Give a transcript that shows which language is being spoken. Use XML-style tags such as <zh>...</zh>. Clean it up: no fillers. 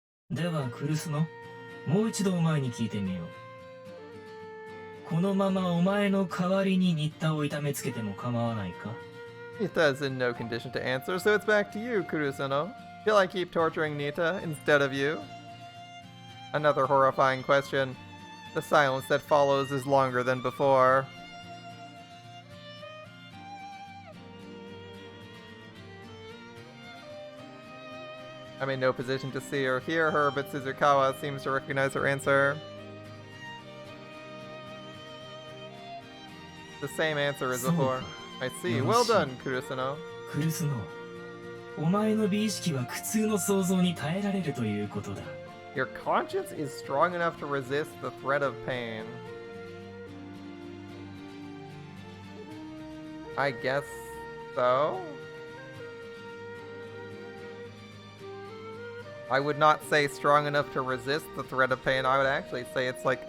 <ja>ではクルスノ、もう一度お前に聞いてみよう。このままお前の代わりに新田を痛めつけても構わないか?</ja> <en>Nita is in no condition to answer, so it's back to you, Kurusono. Shall I keep torturing Nita instead of you? Another horrifying question. The silence that follows is longer than before. I'm in no position to see or hear her, but Suzukawa seems to recognize her answer. The same answer as before. I see. Well done, Kurusono.</en> <ja>クルスノ、お前の美意識は苦痛の想像に耐えられるということだ。</ja> <en>Your conscience is strong enough to resist the threat of pain. I guess so? I would not say strong enough to resist the threat of pain. I would actually say it's like...</en>